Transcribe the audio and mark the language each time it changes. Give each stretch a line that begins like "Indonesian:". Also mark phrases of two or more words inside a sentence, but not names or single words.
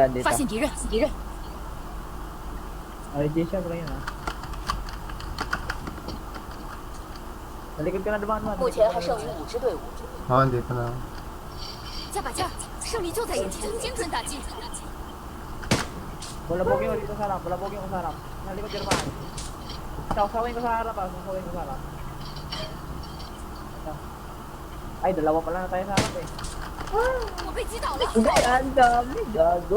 Chinese: 发现敌人，敌人。
Filipino: Ay, di siya pala yun ha. Sa likod ka na dumaan mo.
Chinese: 目前还剩余5支队伍，
Filipino: Oo, dito na.
Chinese: 加把劲儿，胜利就在眼前，精准打击。
Filipino: Bulabogin mo dito sa harap. Bulabogin mo sa harap. Sa likod ka dumaan. Sawsawin ko sa harap ha. Sawsawin ko sa harap. Ito. Ay, dalawa pala na tayo sa harap eh.
Chinese: 我被击倒了。
Filipino: Ang dami, gago.